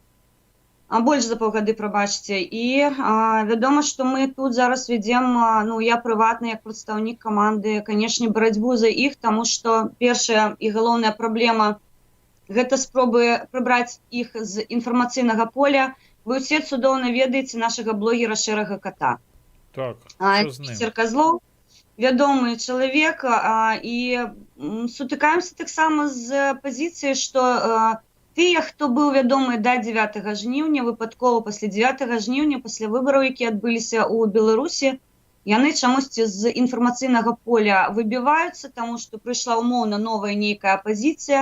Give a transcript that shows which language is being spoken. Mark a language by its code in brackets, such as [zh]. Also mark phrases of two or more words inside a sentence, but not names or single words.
[be] Больш за паўгады, прабачце. І вядома, што мы тут зараз вядзем, ну, я прыватна, як прадстаўнік каманды, канешне, барацьбу за іх, таму што першая і галоўная праблема – гэта спробы прыбраць іх з інфармацыйнага поля. Вы ўсе цудоўна ведаеце нашага блогера Шэрага Ката. [uk] Так, що з ним? [be] Пітер Козлов, вядомы чалавек, і сутыкаемся таксама з пазіцыяй, што тыя, хто быў вядомы да 9 жніўня, выпадкова пасля 9 жніўня, пасля выбараў, якія адбыліся ў Беларусі, яны чамусьці з інфармацыйнага поля выбіваюцца, таму што прыйшла умоўна новая нейкая апазіцыя.